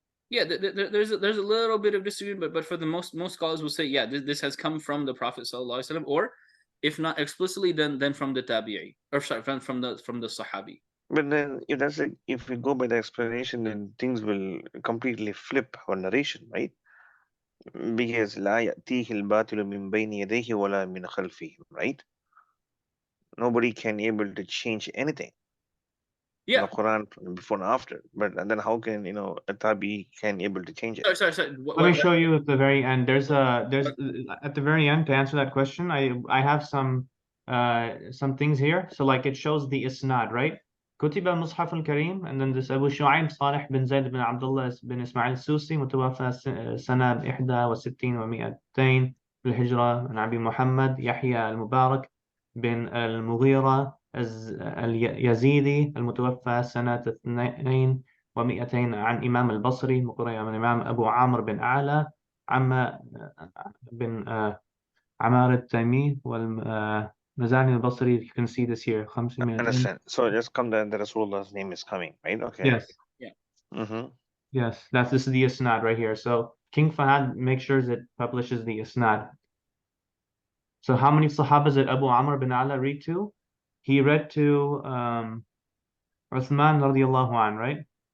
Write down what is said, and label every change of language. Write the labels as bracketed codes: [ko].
[en] Yeah, there's a little bit of disagreement, but for the most scholars will say, yeah, this has come from the Prophet sallallahu alaihi wasallam, or if not explicitly, then from the tabi'i, or sorry, from the Sahabi. But then, if we go by the explanation, then things will completely flip our narration, right? Because [ar] لا يأتيه الباطل من بين يديه ولا من خلفه, [en] right? Nobody can able to change anything in Yeah. the Quran before and after. But then how can a tabi can able to change it? Sorry. Let me show you at the very end. There's at the very end to answer that question. I have some things here. So like it shows the isnad, right? [ar] كتب المصحف الكريم [en] and then this [ar] أبو شعيب صالح بن زيد بن عبد الله بن إسماعيل السوسي متوفى سنة 61 و200 بالهجرة عن أبي محمد يحيى المبارك بن المغيرة اليزيدي المتوفى سنة 200 عن إمام البصري مقرئ عن الإمام أبو عامر بن أعلى عم بن عمار التيمي والمزاني البصري. [en] You can see this here 500. Understand. So just come that the Rasulullah's name is coming, right? Okay. Yes. Yeah. Yes, this is the isnad right here. So King Fahad makes sure that publishes the isnad. So how many Sahabas did Abu Amr bin Ala read to? He read to Uthman radiallahu an, right?